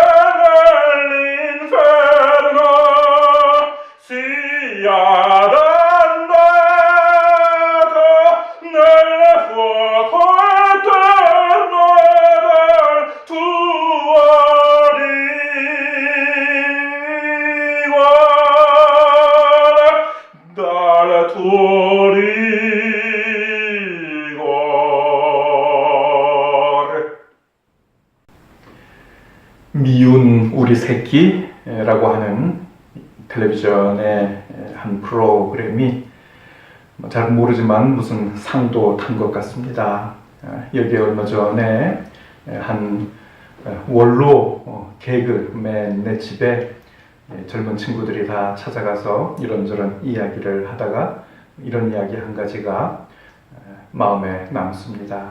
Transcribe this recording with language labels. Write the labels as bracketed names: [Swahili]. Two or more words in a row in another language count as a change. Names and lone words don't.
[Italian] nell'inferno sia dannato nel fuoco eterno del tuo rigore, dal tuo rigore. [Korean] 미운 우리 새끼라고 하는 텔레비전의 한 프로그램이 잘 모르지만 무슨 상도 탄 것 같습니다. 여기에 얼마 전에 한 원로 개그맨의 집에 젊은 친구들이 다 찾아가서 이런저런 이야기를 하다가 이런 이야기 한 가지가 마음에 남습니다.